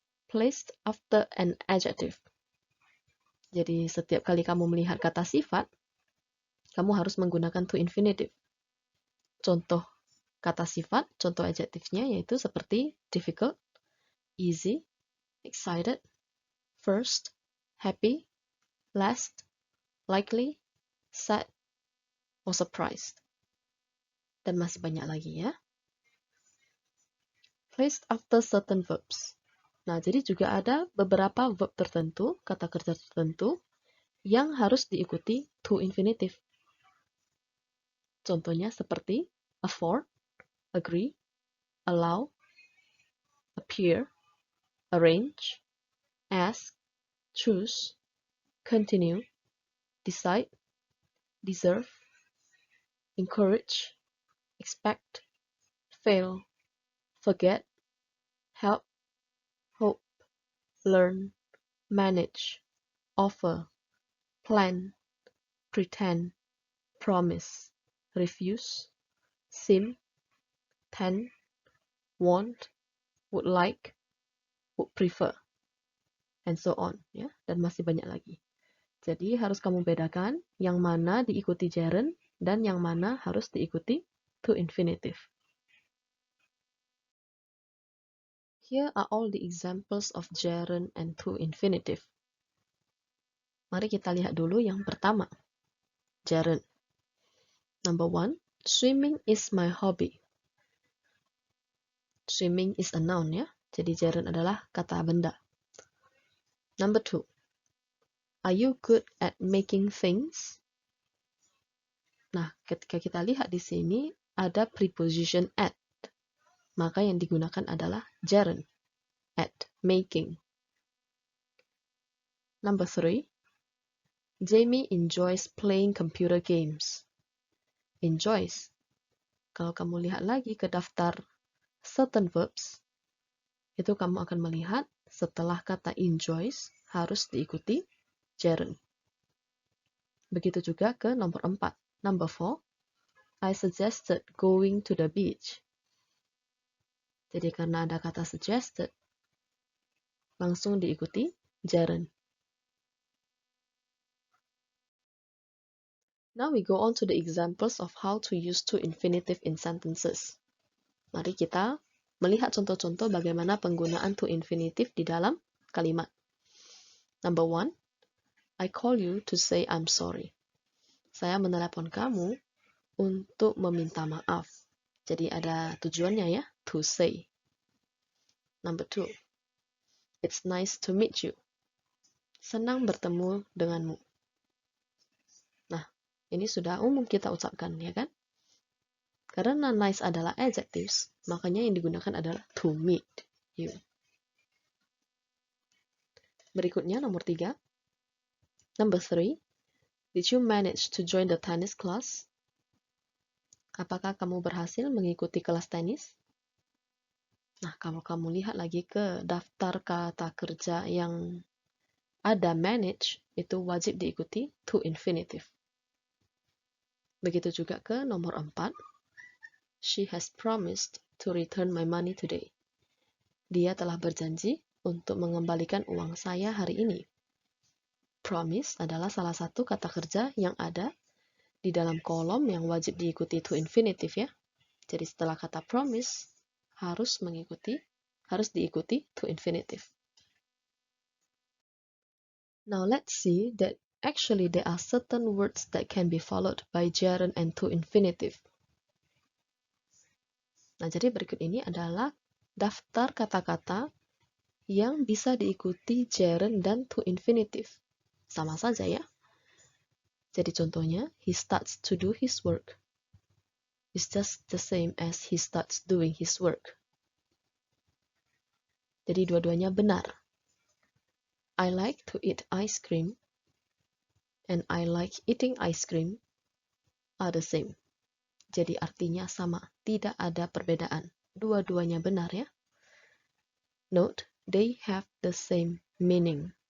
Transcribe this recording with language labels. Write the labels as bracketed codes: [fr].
[en] Placed after an adjective. [id] Jadi setiap kali kamu melihat kata sifat, kamu harus menggunakan to infinitive. Contoh kata sifat, contoh adjektifnya yaitu seperti [en] difficult, easy, excited, first, happy, last, likely, sad, or surprised. [id] Dan masih banyak lagi ya. [en] Placed after certain verbs. [id] Nah, jadi juga ada beberapa verb tertentu, kata kerja tertentu, yang harus diikuti to infinitive. Contohnya seperti [en] afford, agree, allow, appear, arrange, ask, choose, continue, decide, deserve, encourage, expect, fail, forget, help, hope, learn, manage, offer, plan, pretend, promise, refuse, seem, tend, want, would like, would prefer, and so on ya, [id] dan masih banyak lagi. Jadi harus kamu bedakan yang mana diikuti gerund dan yang mana harus diikuti to infinitive. [en] Here are all the examples of gerund and to infinitive. [id] Mari kita lihat dulu yang pertama. [en] Gerund. Number 1, swimming is my hobby. Swimming is a noun ya. [id] Jadi gerund adalah kata benda. [en] Number 2, are you good at making things? [id] Nah, ketika kita lihat di sini ada preposition at. Maka yang digunakan adalah gerund. At making. [en] Number 3, Jamie enjoys playing computer games. Enjoys. [id] Kalau kamu lihat lagi ke daftar certain verbs, itu kamu akan melihat setelah kata enjoys harus diikuti gerund. Begitu juga ke nomor 4. Number 4, [en] I suggested going to the beach. [id] Jadi karena ada kata suggested, langsung diikuti gerund. [en] Now we go on to the examples of how to use to infinitive in sentences. [id] Mari kita melihat contoh-contoh bagaimana penggunaan to infinitive di dalam kalimat. [en] Number 1, I call you to say I'm sorry. [id] Saya menelepon kamu untuk meminta maaf. Jadi ada tujuannya ya, to say. [en] Number 2, it's nice to meet you. [id] Senang bertemu denganmu. Nah, ini sudah umum kita ucapkan, ya kan? Karena nice adalah adjectives, makanya yang digunakan adalah to meet you. Berikutnya, nomor 3. [en] Number 3, did you manage to join the tennis class? [id] Apakah kamu berhasil mengikuti kelas tenis? Nah, kalau kamu lihat lagi ke daftar kata kerja yang ada manage, itu wajib diikuti to infinitive. Begitu juga ke nomor 4. [en] She has promised to return my money today. [id] Dia telah berjanji untuk mengembalikan uang saya hari ini. Promise adalah salah satu kata kerja yang ada di dalam kolom yang wajib diikuti to infinitive ya. Jadi setelah kata promise harus diikuti to infinitive. [en] Now let's see that actually there are certain words that can be followed by gerund and to infinitive. [id] Nah, jadi berikut ini adalah daftar kata-kata yang bisa diikuti gerund dan to infinitive. Sama saja ya. Jadi contohnya, [en] he starts to do his work. It's just the same as he starts doing his work. [id] Jadi dua-duanya benar. [en] I like to eat ice cream and I like eating ice cream are the same. [id] Jadi artinya sama, tidak ada perbedaan. Dua-duanya benar ya. [en] Note, they have the same meaning.